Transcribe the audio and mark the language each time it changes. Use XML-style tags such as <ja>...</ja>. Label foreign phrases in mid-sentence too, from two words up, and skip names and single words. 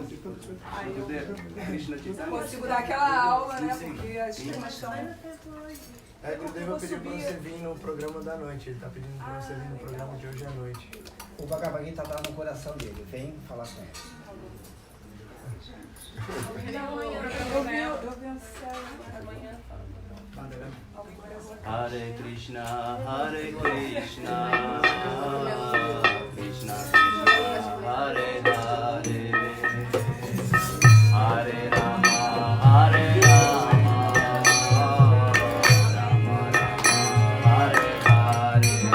<pt>Aí eu consigo dar aquela aula, né, porque as turmas estão... É, o Deva pediu pra você vir no programa da noite. Ele tá pedindo pra você vir no programa de hoje à noite. O Bhagavad Gita tá no coração dele. Vem falar com ele. Eu vi um céu amanhã.</pt> <sa>हरे कृष्ण कृष्ण कृष्ण हरे हरे हरे राम हरे राम राम राम हरे हरे.</sa>